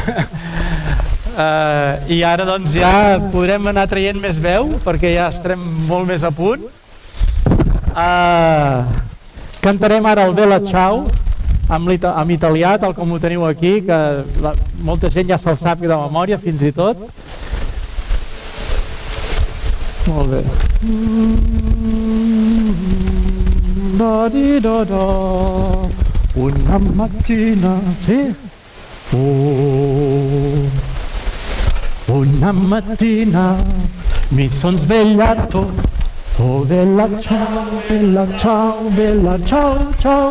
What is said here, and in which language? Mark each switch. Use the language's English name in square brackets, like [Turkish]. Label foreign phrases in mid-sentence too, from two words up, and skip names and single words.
[Catalan] I ara doncs ja podrem anar traient més veu perquè ja estarem molt més a punt. Cantarem ara el Bella Ciao en italià, tal com ho teniu aquí, que molta gent ja se'l sap de memòria fins i tot. Molt bé. Da-di-da-da. [Italian] Una mattina, sì. Una mattina mi son svegliato. Oh bella ciao, bella ciao, bella ciao, ciao.